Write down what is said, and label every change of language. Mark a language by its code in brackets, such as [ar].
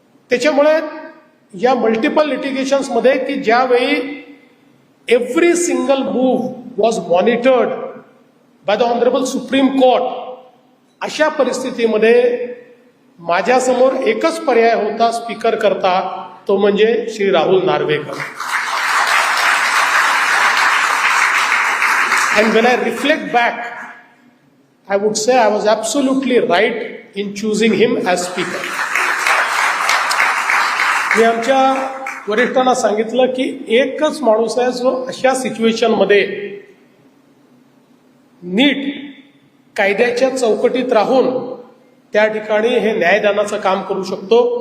[mr] त्याच्यामुळे या मल्टिपल लिटिगेशन्समध्ये की ज्यावेळी [en] every single move was monitored by the honourable supreme court, [mr] अशा परिस्थितीमध्ये माझ्यासमोर एकच पर्याय होता स्पीकर करता, तो म्हणजे Shri Rahul Narvekar. [en] And when I reflect back, I would say I was absolutely right in choosing him as speaker. [mr] मी आमच्या वरिष्ठांना सांगितलं की एकच माणूस आहे जो अशा सिच्युएशनमध्ये नीट कायद्याच्या चौकटीत राहून त्या ठिकाणी हे न्यायदानाचं काम करू शकतो.